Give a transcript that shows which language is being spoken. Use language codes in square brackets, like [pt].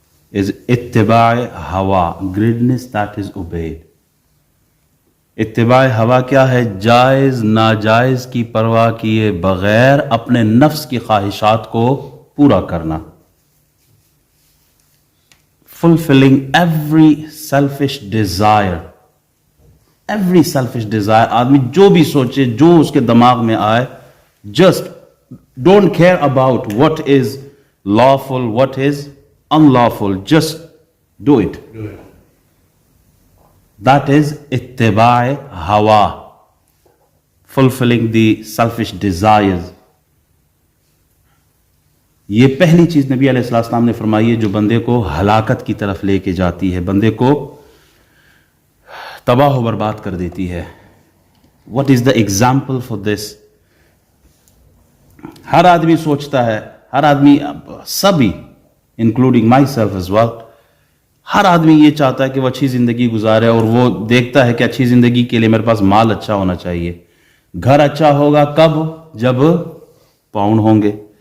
[en] is ittibaa hawa, greediness that is obeyed. [ur] اتباع ہوا کیا ہے؟ جائز ناجائز کی پرواہ کیے بغیر اپنے نفس کی خواہشات کو پورا کرنا. [en] fulfilling every selfish desire. Every selfish desire. [ur] آدمی جو بھی سوچے، جو اس کے دماغ میں آئے، [en] just don't care about what is lawful, what is unlawful, just do it. That is ittibaa hawa, fulfilling the selfish desires. [ur] یہ پہلی چیز نبی علیہ السلام نے فرمائی ہے جو بندے کو ہلاکت کی طرف لے کے جاتی ہے، بندے کو تباہ و برباد کر دیتی ہے. [en] What is the example for this? [ur] ہر آدمی سوچتا ہے، ہر آدمی، سبھی [en] including myself as well, [ur] ہر آدمی یہ چاہتا ہے کہ وہ اچھی زندگی گزارے، اور وہ دیکھتا ہے کہ اچھی زندگی کے لیے میرے پاس مال اچھا ہونا چاہیے. گھر اچھا ہوگا کب؟ جب پاؤنڈ ہوں گے.